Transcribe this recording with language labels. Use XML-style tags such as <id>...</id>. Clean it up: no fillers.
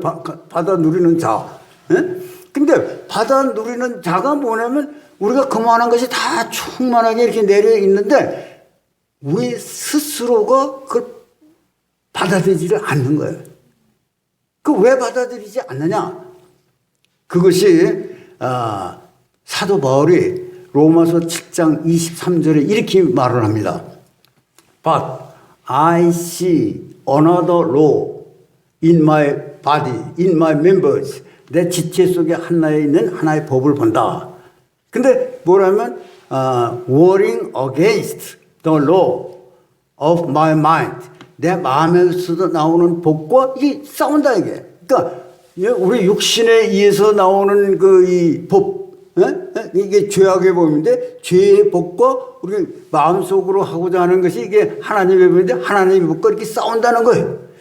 <ko>받아 누리는 자. 근데 받아 누리는 자가 뭐냐면 우리가 그만한 것이 다 충만하게 이렇게 내려 있는데 우리 스스로가 그걸 받아들이지를 않는 거예요. 그 왜 받아들이지 않느냐? 그것이 사도 바울이 로마서 7장 23절에 이렇게 말을 합니다.</ko> <en>But I see another law in my body, in my members.</en> <ko>내 지체 속에 하나에 있는 하나의 법을 본다. 근데 뭐라면</ko> <en>warring against the law of my mind.</en> <ko>내 마음에서도 나오는 법과 이게 싸운다 이게. 그러니까 우리 육신에 의해서 나오는 그 이 법, 이게 죄악의 법인데 죄의 법과 우리 마음속으로 하고자 하는 것이 이게 하나님의 법인데 하나님의 법과 이렇게 싸운다는 거예요.</ko>